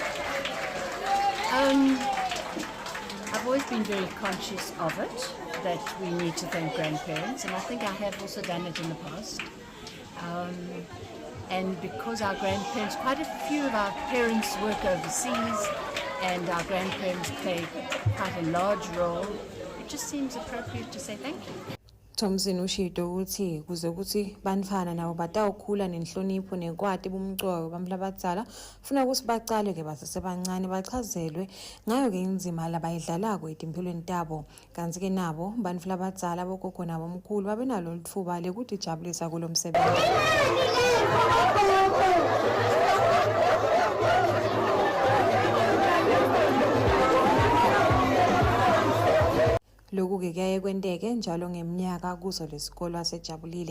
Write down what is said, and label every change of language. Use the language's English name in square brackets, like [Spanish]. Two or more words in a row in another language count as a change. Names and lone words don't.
[English] I've always been very conscious of it, that we need to thank grandparents, and I think I have also done it in the past. And because our grandparents, quite a few of our parents work overseas, and our grandparents play quite a large role, it just seems appropriate to say thank you. [Swati] Thompson ushido ukuthi kuze ukuthi banifana nabo batawukhula nenhlonipho nekwati bomcoka bamhla abadala ufuna ukuthi bacale ke basesebancane bachazelwe ngayo ke inzima labayidlalako etimpilweni tabo. Kanti ke nabo banifla abadala bogogo nabo omkhulu babenalo lithuba lekuthi jabulisa kulo msebenzi. Lokhu ke kuyaye kwenteke njalo ngeminyaka kuzo lesikole asejabulile.